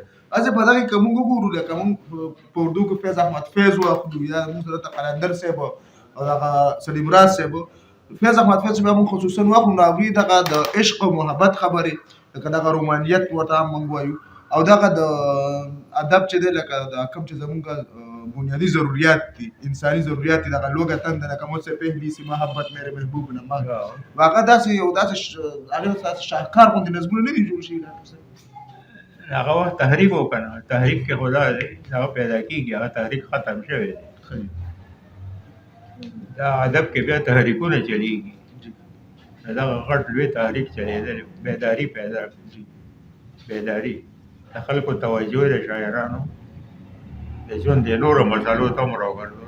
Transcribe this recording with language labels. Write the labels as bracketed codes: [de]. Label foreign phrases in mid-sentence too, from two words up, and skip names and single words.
[ps] اځه په دغه کوم وګورو لکه موږ په اردو کې فیض احمد فیض واخلو یا موږ سره ته قلندر صاحب او دغه سلیم راز صاحب فیض احمد فیض به موږ خصوصا واخلو نو هغوی دغه د عشق او محبت خبرې لکه دغه رومانیت ورته هم موږ وایو او دغه د ادب چې دی لکه د کوم چې زموږ بنیادی ضروریات دي انساني ضروریات دي دغه لوږه تنده لکه [ur] مجھ سے پہلی سی محبت میرے محبوب نه مانگ [ps] هغه داسې یو داسې هغه داسې شاهکار غوندې نظمونه نه دي جوړ شوي ډاکټر صاحب. هغه وخت تحریک وکړه تحریک کې خدا دی هغه پیدا کېږي هغه تحریک ختم شوی دی. دا ادب کې بیا تحریکونه چلیږي دغه غټ لوی تحریک چلیدلی بیداري پیدا کړي بیداري د خلکو توجه د شاعرانو د ژوند د نورو مسالو ته هم راوګرځول.